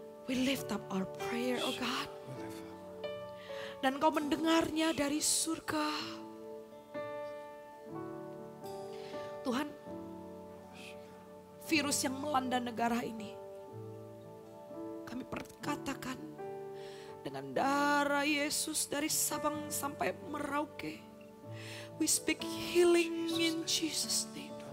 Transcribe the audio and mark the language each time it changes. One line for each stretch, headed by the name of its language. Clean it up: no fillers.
English: We lift up our prayer, oh God.
Indonesian: Dan Kau mendengarnya dari surga. Tuhan, virus yang melanda negara ini, kami perkatakan dengan darah Yesus dari Sabang sampai Merauke.
English: We speak healing in Jesus' name.